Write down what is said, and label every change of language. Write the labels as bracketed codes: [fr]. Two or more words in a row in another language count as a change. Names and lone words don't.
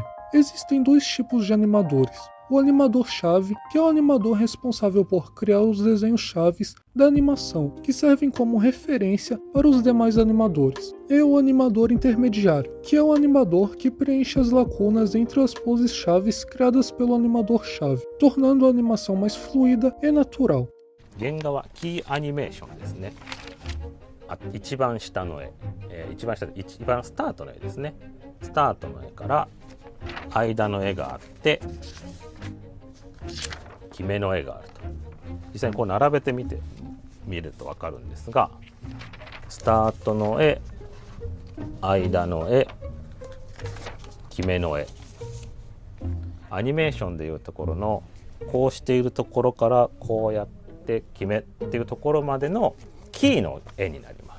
[pt] Existem dois tipos de animadores. O animador-chave, que é o animador responsável por criar os desenhos-chaves da animação, que servem como referência para os demais animadores. E o animador intermediário, que é o animador que preenche as lacunas entre as poses-chaves criadas pelo animador-chave, tornando a animação mais fluida e natural. [ja] 原画はキーアニメーションですね。一番下の絵、一番スタートの絵ですね。スタートの絵から間の絵があって決めの絵があると。実際にこう並べてみると分かるんですが、スタートの絵、間の絵、決めの絵、アニメーションでいうところのこうしているところからこうやって決めっていうところまでのキーの絵になります。